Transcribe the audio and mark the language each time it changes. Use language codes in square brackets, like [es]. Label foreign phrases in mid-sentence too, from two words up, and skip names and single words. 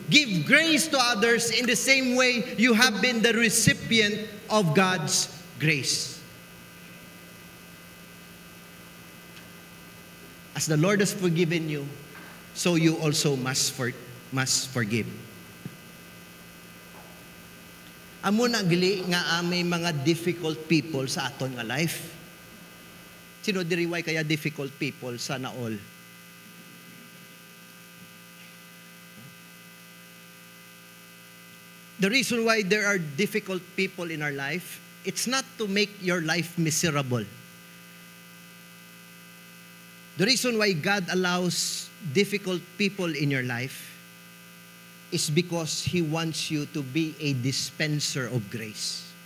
[en] Give grace to others in the same way you have been the recipient of God's grace. As the Lord has forgiven you, so you also must forgive. [hil] Amo na gali nga may mga [en] difficult people [hil] sa aton nga life. Sino diriway kaya [en] difficult people [hil] sa naol? [en] The reason why there are difficult people in our life, it's not to make your life miserable. The reason why God allows difficult people in your life is because He wants you to be a dispenser of grace.